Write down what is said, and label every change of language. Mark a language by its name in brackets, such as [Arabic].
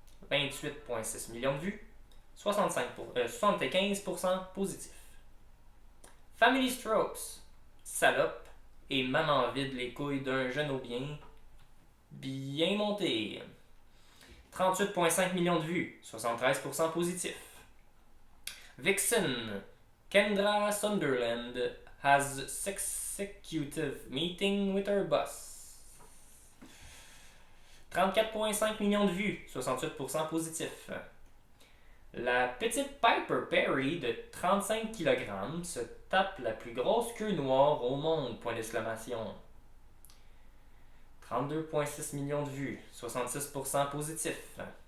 [French] 28,6 millions de vues, 75% positif. Family Strokes. Salope et maman vide les couilles d'un jeune au bien monté. 38,5 millions de vues, 73% positif. Vixen. [English] Kendra Sunderland has executive meeting with her boss. [French] 34,5 millions de vues, 68% positif. La petite Piper Perry de 35 kg se tape la plus grosse queue noire au monde, point d'exclamation. 32,6 millions de vues, 66% positif.